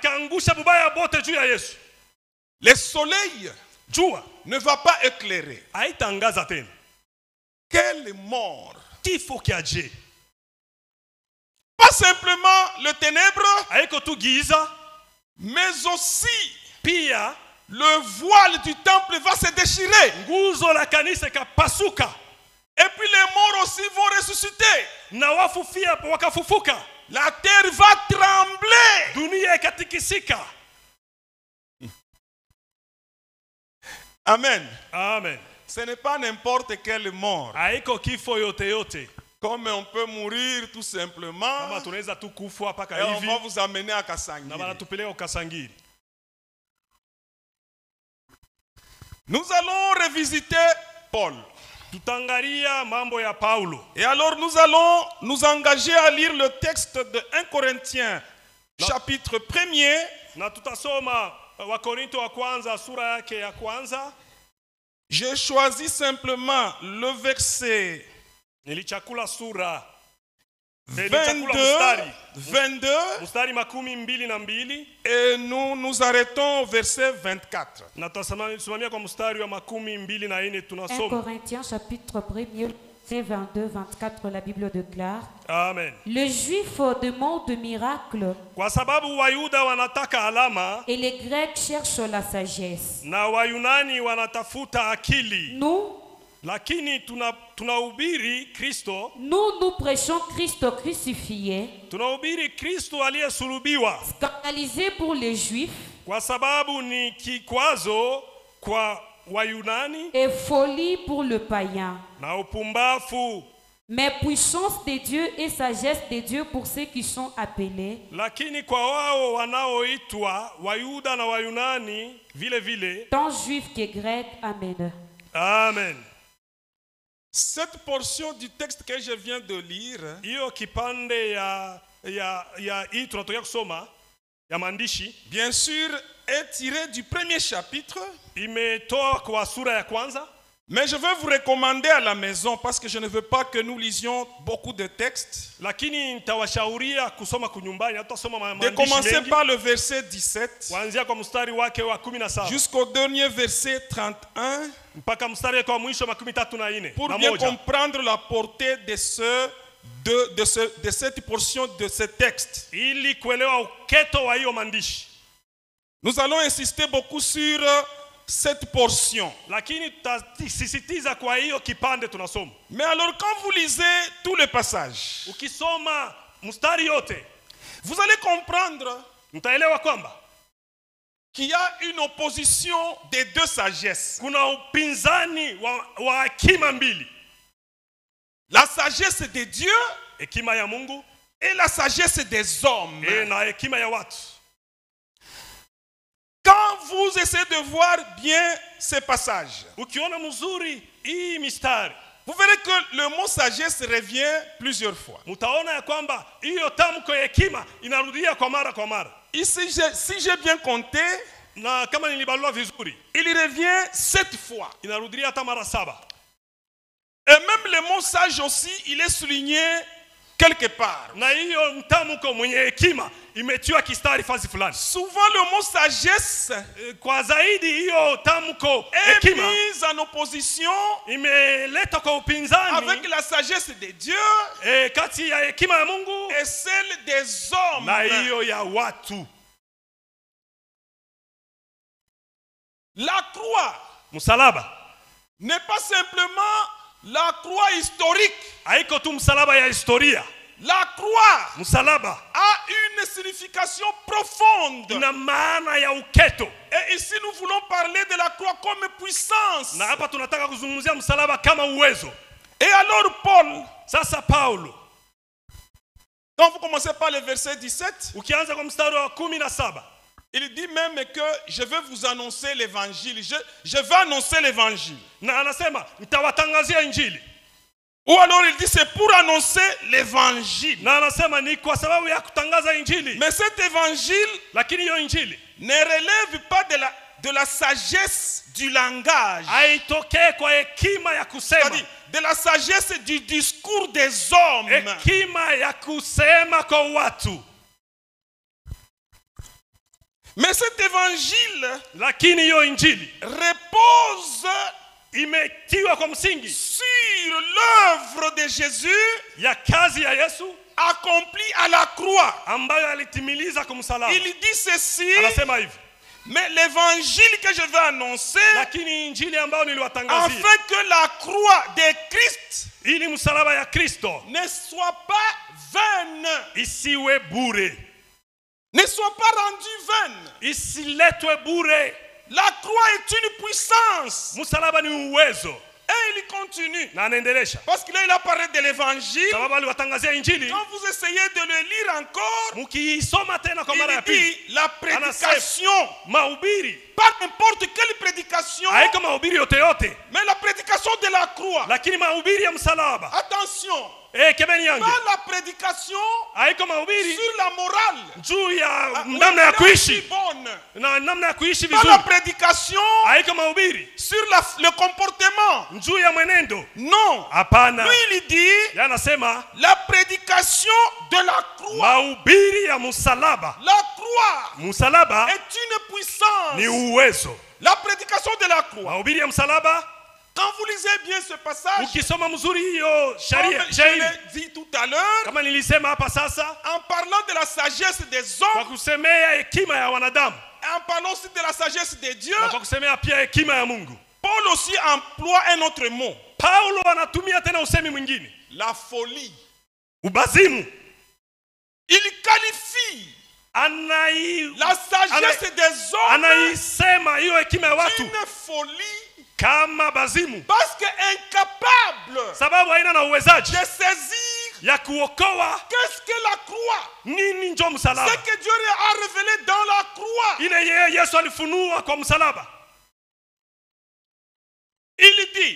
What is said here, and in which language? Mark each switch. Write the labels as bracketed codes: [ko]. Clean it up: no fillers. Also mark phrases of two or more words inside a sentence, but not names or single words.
[fr] Le soleil ne va pas éclairer. Quelle mort! Pas simplement le ténèbre, mais aussi le voile du temple va se déchirer. [sw] Nguzo la kanisa ikapasuka. [fr] Et puis les morts aussi vont ressusciter. [sw] Na wafufia wakafufuka. [fr] La terre va trembler. [sw] Dunia ikatikisika. Amen. Amen. [fr] Ce n'est pas n'importe quelle mort. [sw] Haiko kifo yote yote. [fr] Comme on peut mourir tout simplement. [sw] Kama tunaweza tu kufa paka hivi. hivi. [fr] On va vous amener à Kasangiri. [sw] Na banatupeleka Kasangiri. [fr] Nous allons revisiter Paul. [sw] Tutangalia mambo ya Paulo. [fr] Et alors nous allons nous engager à lire le texte de 1 Corinthiens chapitre 1er. [sw] Na tutasoma Wakorinto wa kwanza sura yake ya kwanza. [fr] J'ai choisi simplement le verset [sw] Nilichakula sura 22 mstari makumi mbili na mbili. [fr] Et nous nous arrêtons au verset 24. [sw] Na tutasimamia kwa mstari wa makumi mbili na nne tunasoma. [fr] 1 Corinthiens chapitre 1er verset 22-24, la Bible déclare. Amen. Le juif demande de miracles. [sw] Kwa sababu Wayuda wanataka alama. [fr] Et les Grecs cherchent la sagesse. [sw] Na Wayunani wanatafuta akili. [fr] Nous, [sw] lakini tunahubiri Kristo. [fr] Nous prêchons Christ crucifié. [sw] Tunahubiri Kristo aliyesulubiwa. [fr] Scandalisé pour les Juifs. [sw] Kwa sababu ni kikwazo kwa Wayunani. [fr] Et folie pour le païen. [sw] Na upumbafu. [fr] Mais puissance de Dieu et sagesse de Dieu pour ceux qui sont appelés. [sw] Lakini kwa wao wanaoitwa Wayuda na Wayunani vile vile. [fr] Tant juifs que grecs. Amen. Amen. Cette portion du texte que je viens de lire, [sw] hiyo kipande ya hii tunatoka kusoma ya maandishi, [fr] bien sûr est tiré du premier chapitre, [sw] imetoa kwa sura ya kwanza. [fr] Mais je veux vous recommander à la maison parce que je ne veux pas que nous lisions beaucoup de textes. [sw] Lakini nitawashauria kusoma kunyumbani, tutasoma maandishi mengi. [fr] De commencer par le verset 17 [sw] kuanzia kwa mstari wake wa 17 [fr] jusqu'au dernier verset 31 [sw] mpaka mstari kwa mwisho 34. [fr] Pour bien comprendre la portée de cette portion de ce texte. [sw] Ili kuelewa uketo wa hiyo maandishi. [fr] Nous allons insister beaucoup sur cette portion. [sw] Lakini tutasisitiza kwa hiyo kipande tunasoma. [fr] Mais alors quand vous lisez tout le passage, [sw] ukisoma mstari yote, [fr] vous allez comprendre [sw] mtaelewa kwamba [fr] qu'il y a une opposition des deux sagesses. [sw] Kuna upinzani wa hekima mbili. [fr] La sagesse de Dieu, [sw] hekima ya Mungu, [fr] et la sagesse des hommes. [sw] Na hekima ya watu. [fr] Quand vous essayez de voir bien ces passages, [sw] ukiona mzuri hii mistari, [fr] vous verrez que le mot sagesse revient plusieurs fois. [sw] Mutaona ya kwamba hiyo tamko ya hekima inarudia kwa mara kwa mara. [fr] Ici, si j'ai bien compté, [sw] na kama nilibalua vizuri, [fr] il revient 7 fois. [sw] Inarudia hata mara 7. [fr] Et même le mot sage aussi, il est souligné quelque part. [sw] Na hiyo mtamko mwenye hekima imetiwa kistari fazi fulani. [fr] Souvent le mot sagesse [sw] kwa zaidi hiyo tamko [fr] hekima est mise en opposition [sw] imeleta kwa upinzani [fr] avec la sagesse de Dieu [sw] kati ya hekima ya Mungu [fr] et celle des hommes. [sw] Na hiyo ya watu. [fr] La croix, [sw] msalaba, [fr] n'est pas simplement la croix historique. [sw] Haiko tu msalaba ya historia. [fr] La croix, [sw] msalaba, [fr] a une signification profonde. [sw] Ina maana ya uketo. [fr] Et ici nous voulons parler de la croix comme puissance. [sw] Na hapa tunataka kuzungumzia msalaba kama uwezo. [fr] Et alors Paul, [sw] sasa Paulo, [fr] quand vous commencez par le verset 17, [sw] ukianza kwa mstari wa 17, [fr] il dit même que je vais vous annoncer l'évangile. Je vais annoncer l'évangile. [sw] Na anasema nitawatangazia injili. [fr] Ou alors il dit c'est pour annoncer l'évangile. [sw] Na anasema ni kwa sababu ya kutangaza injili. [fr] Mais cet évangile, [sw] lakini hiyo injili, [fr] ne relève pas de la sagesse du langage. [sw] Haitokee kwa hekima ya kusema. [fr] De la sagesse du discours des hommes. [sw] Hekima ya kusema kwa watu. [fr] Mais cet évangile, [sw] lakini hiyo injili, [fr] repose [sw] imetiwa kwa msingi [fr] sur l'œuvre de Jésus [sw] ya kazi ya Yesu [fr] accomplie à la croix. [sw] Ambayo alitimiliza kwa msalaba. [fr] Il dit ceci, [sw] anasema hivi, [fr] Mais l'évangile que je vais annoncer, [sw] lakini injili ambayo niliwatangazia, [fr] afin que la croix de Christ [sw] ili msalaba ya Kristo [fr] ne soit pas vaine, [sw] isiwe bure, [fr] ne soit pas rendue vaine. [sw] isiletwe bure. [fr] La croix est une puissance. [sw] Msalaba ni uwezo. [fr] Et il continue. [sw] Na anaendelesha. [fr] Parce que là il a parlé de l'évangile. [sw] Sababu aliwatangazia injili. [fr] Quand vous essayez de le lire encore, [sw] mukisoma tena kwa mara ya [fr] il [sw] pili, [fr] dit la prédication, [sw] mahubiri, [fr] pas n'importe quelle prédication, [sw] haiko mahubiri yote yote, [fr] mais la prédication de la croix. [sw] lakini mahubiri ya msalaba. [fr] Attention, [sw] Kebeni yangu, [fr] pas la prédication [sw] haiko mahubiri [fr] sur la morale, [sw] juu ya namna ya kuishi na namna ya kuishi [fr] pas la [sw] vizuri. [fr] prédication [sw] Haiko mahubiri [fr] sur le comportement, [sw] juu ya mwenendo. [fr] non. [sw] Hapana, [fr] Lui il dit [sw] yanasema [fr] la prédication de la croix. [sw] mahubiri ya msalaba. [fr] La croix [sw] Msalaba [fr] est une puissance. [sw] ni uwezo. [fr] La prédication de la croix. [sw] Mahubiri ya msalaba, [fr] Quand vous lisez bien ce passage, [sw] ukisoma mzuri hiyo [fr] comme [sw] sharia [fr] je [sw] shairi, [fr] l'ai dit tout à l'heure, [sw] kama nilisema hapa sasa, [fr] en parlant de la sagesse des [sw] kwa [fr] hommes, [sw] kusemea hekima ya wanadamu [fr] en parlant aussi de la sagesse de Dieu, [sw] na kwa kusemea pia hekima ya Mungu, [fr] Paul aussi emploie un autre mot. [sw] Paulo anatumia tena usemi mwingine, [fr] La folie. [sw] ubazimu. [fr] Il qualifie la sagesse des hommes [sw] anaisema hiyo hekima ya watu [fr] d'une folie, [sw] kama bazimu, [fr] parce que incapable [sw] sababu haina na uwezaji [fr] de saisir [sw] ya kuokoa [fr] qu'est-ce que la croix, [sw] nini njo msalaba, [fr] ce que Dieu a révélé dans la croix. [sw] ile yeye Yesu alifunua kwa msalaba. [fr] Il dit,